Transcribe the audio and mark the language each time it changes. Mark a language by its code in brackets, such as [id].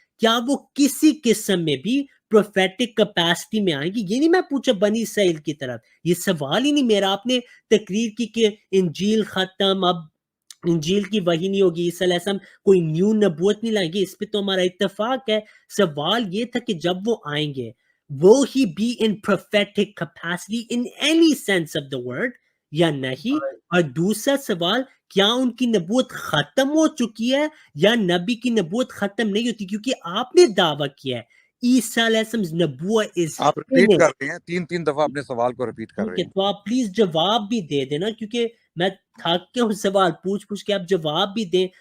[ur] کیا وہ کسی قسم میں بھی پروفیٹک کیپیسٹی میں آئیں گی؟ یہ نہیں میں پوچھا بنی اسرائیل کی طرف, یہ سوال ہی نہیں میرا. آپ نے تقریر کی کہ انجیل ختم, اب انجیل کی وحی نہیں ہوگی, عیسیٰ علیہ السلام کوئی نیو نبوت نہیں لائیں گے, اس پہ تو ہمارا اتفاق ہے. سوال یہ تھا کہ جب وہ آئیں گے [en] will he be in prophetic capacity in any sense of the word [ur] یا نہیں. اور دوسرا سوال, کیا ان کی نبوت ختم ہو چکی ہے یا نبی کی نبوت ختم نہیں ہوتی؟ کیونکہ آپ نے دعویٰ کیا ہے عیسیٰ علیہ السلام نبوت is آپ ریپیٹ [en] finished. [ur] کر رہے ہیں, تین دفعہ اپنے سوال کو ریپیٹ کر رہے ہیں. تو آپ پلیز جواب بھی دے دینا, کیونکہ میں تھک کے ہوں سوال پوچھ کے, آپ جواب بھی دیں.